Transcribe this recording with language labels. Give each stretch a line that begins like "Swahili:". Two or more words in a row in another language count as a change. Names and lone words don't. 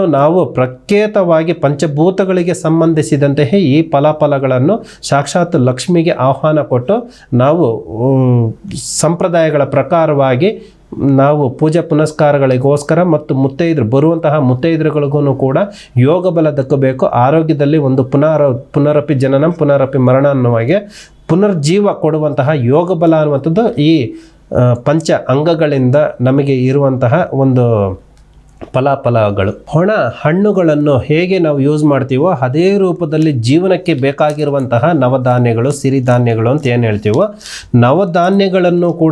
Kannada: ನಾವು ಪ್ರತ್ಯೇಕವಾಗಿ ಪಂಚಭೂತಗಳಿಗೆ ಸಂಬಂಧಿಸಿದಂತೆಯೇ ಈ ಫಲಾಫಲಗಳನ್ನು ಸಾಕ್ಷಾತ್ ಲಕ್ಷ್ಮಿಗೆ ಆಹ್ವಾನ ಕೊಟ್ಟು ನಾವು ಸಂಪ್ರದಾಯಗಳ ಪ್ರಕಾರವಾಗಿ ನಾವು ಪೂಜೆ ಪುನಸ್ಕಾರಗಳಿಗೋಸ್ಕರ ಮತ್ತು ಬರುವಂತಹ ಮುತ್ತೈದರುಗಳಿಗೂ ಕೂಡ ಯೋಗ ಬಲ ದಕ್ಕಬೇಕು, ಆರೋಗ್ಯದಲ್ಲಿ ಒಂದು
Sanskrit: ಪುನರಪಿ ಜನನಂ ಪುನರಪಿ ಮರಣ
Kannada: ಅನ್ನುವಾಗೆ ಪುನರ್ಜೀವ ಕೊಡುವಂತಹ ಯೋಗ ಬಲ ಅನ್ನುವಂಥದ್ದು ಈ ಪಂಚ ಅಂಗಗಳಿಂದ ನಮಗೆ ಇರುವಂತಹ ಒಂದು ಫಲಾಫಲಗಳು. ಹಣ್ಣುಗಳನ್ನು ಹೇಗೆ ನಾವು ಯೂಸ್ ಮಾಡ್ತೀವೋ ಅದೇ ರೂಪದಲ್ಲಿ ಜೀವನಕ್ಕೆ ಬೇಕಾಗಿರುವಂತಹ ನವಧಾನ್ಯಗಳು, ಸಿರಿಧಾನ್ಯಗಳು ಅಂತ ಏನು ಹೇಳ್ತೀವೋ, ನವಧಾನ್ಯಗಳನ್ನು ಕೂಡ